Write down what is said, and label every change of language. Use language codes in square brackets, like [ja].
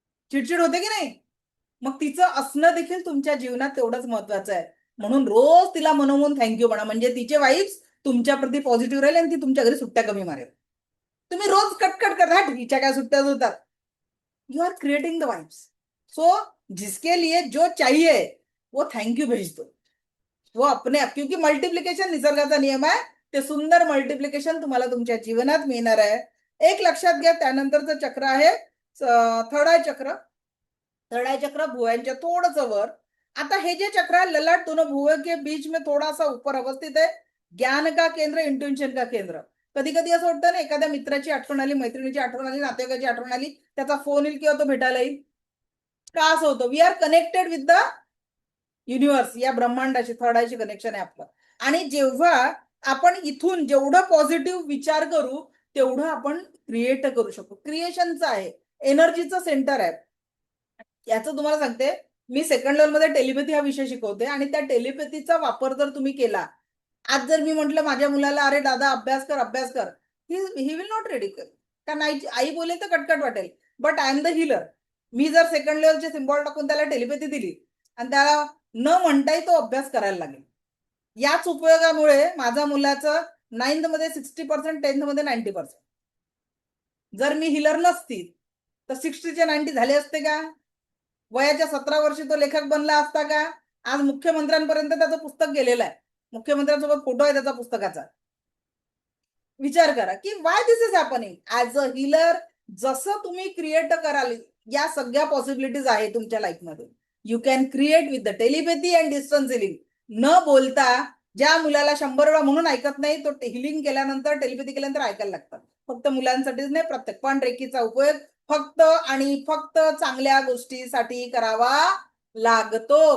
[mr] चिडचिड होते की नाही? मग तिचं असणं देखील तुमच्या जीवनात तेवढंच महत्वाचं आहे. म्हणून रोज तिला मनोमन थँक्यू म्हणा, म्हणजे तिचे वाईब्स तुमच्याप्रती पॉझिटिव्ह राहील आणि ती तुमच्या घरी सुट्ट्या कमी मारेल. तुम्ही रोज कटकट करा, हिच्या काय सुट्ट्याच होतात. [en] You are creating the vibes. [hi] सो जिसके लिए जो चाहिए वो थँक्यू भेज दो. वो अपने आप, क्योंकि [mr] मल्टिप्लिकेशन निसर्गाचा नियम आहे. ते सुंदर मल्टिप्लिकेशन तुम्हाला तुमच्या जीवनात मिळणार आहे. एक लक्षात घ्या. त्यानंतरचं चक्र आहे थर्ड आय चक्र. थर्ड आय चक्र भुवयांच्या थोडस वर. आता हे जे चक्र [hi] है ललाट दोनों भुवों के बीच में थोड़ा सा ऊपर अवस्थित है. ज्ञान का केंद्र, इंट्युशन का केंद्र. [mr] कधी कधी असं वाटतं ना, एखाद्या मित्राची आठवण आली, मैत्रिणीची आठवण आली, नातेवाईकाची आठवण आली, त्याचा फोन येईल किंवा तो भेटायला येईल. का असं होतं? [en] we are connected with the universe, [mr] या ब्रह्मांडाशी थर्ड आयची कनेक्शन आहे आपलं. आणि जेव्हा आपण इथून जेवढं पॉझिटिव्ह विचार करू तेवढं आपण क्रिएट करू शकतो. क्रिएशनचं आहे, एनर्जीचं सेंटर आहे. याचं तुम्हाला सांगते, मी सेकंड लेवल मध्ये टेलिपॅथी हा विषय शिकवते आणि त्या टेलिपॅथीचा वापर जर तुम्ही केला, आज जर मी म्हंटल माझ्या मुलाला, अरे दादा अभ्यास कर अभ्यास कर, [en] he will not ready [mr] कर. कारण आई बोले तर कटकट वाटेल, [en] But I am the healer. [mr] मी जर सेकंड लेवलचे सिम्बॉल टाकून त्याला टेलिपॅथी दिली आणि त्याला न म्हणताही तो अभ्यास करायला लागेल. याच उपयोगामुळे माझ्या मुलाचं 9th मध्ये 60%, 10th मध्ये 90%. जर मी हिलर नसती तर 60चे 90 झाले असते का? वयाच्या 17 वर्षी तो लेखक बनला असता का? आज मुख्यमंत्र्यांपर्यंत त्याचं पुस्तक गेलेलं आहे, मुख्यमंत्र्यांसोबत फोटो आहे त्याचा पुस्तकाचा. विचार करा की [en] Why this is happening. [mr] As a healer जसं तुम्ही क्रिएट कराल, या सगळ्या पॉसिबिलिटीज आहे तुमच्या लाईफमध्ये. [en] You can create with the telepathy and distance healing. [mr] न बोलता, ज्या मुलाला 100 वेळा म्हणून ऐकत नाही, तो हिलिंग केल्यानंतर, टेलिपॅथी केल्यानंतर ऐकायला लागतात. फक्त मुलांसाठीच नाही, प्रत्येक. पण रेकीचा उपयोग फक्त आणि फक्त चांगल्या गोष्टीसाठी करावा लागतो.